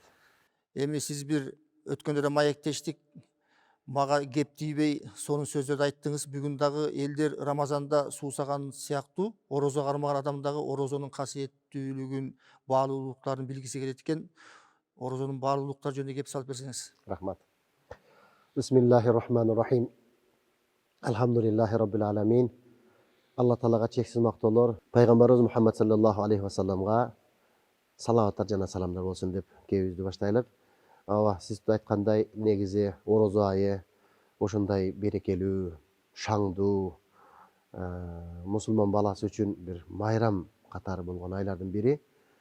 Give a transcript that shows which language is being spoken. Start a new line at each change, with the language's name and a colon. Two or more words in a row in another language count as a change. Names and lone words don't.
Kyrgyz: Эми сиз бир өткөндө да маектештик. Мага кеп тийбей сонун сөздөрдү айттыңыз. Бүгүн дагы элдер Рамазанда суусаган сыяктуу, орозо кармаган адам дагы орозонун касиеттүүлүгүн, баалуулуктарын билгиси келет экен. Орозонун баалуулуктары жөнүндө кеп салып берсеңиз. Рахмат.
Arabic: بسم الله الرحمن الرحيم. الحمد لله رب العالمين.
Kyrgyz: Алла Таалага чексиз мактоолор, пайгамбарыбыз Мухаммад
Arabic: صلى الله عليه وسلم
Kyrgyz: салаваттар жана саламдар болсун деп кебиздүү баштайлы. Сиз айткандай, негизи орозо айы ошондой берекелүү, шаңдуу, мусулман баласы үчүн бир майрам катары болгон айлардын бири.